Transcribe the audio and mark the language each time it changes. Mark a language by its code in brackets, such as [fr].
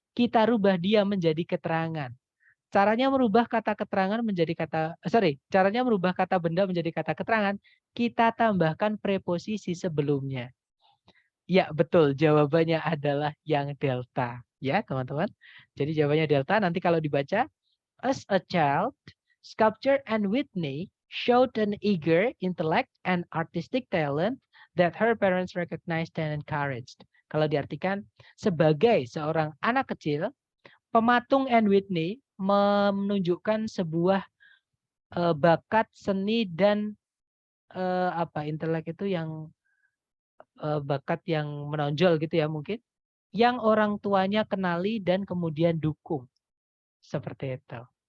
[id] Kita rubah dia menjadi keterangan. Caranya merubah kata keterangan menjadi caranya merubah kata benda menjadi kata keterangan, kita tambahkan preposisi sebelumnya. Ya, betul. Jawabannya adalah yang delta. Ya, teman-teman. Jadi jawabannya delta. Nanti kalau dibaca, [en] as a child, sculpture and Whitney showed an eager intellect and artistic talent that her parents recognized and encouraged. [id] Kalau diartikan, sebagai seorang anak kecil, pematung and Whitney menunjukkan sebuah bakat seni dan intelek itu yang bakat yang menonjol gitu ya mungkin, yang orang tuanya kenali dan kemudian dukung. Seperti itu.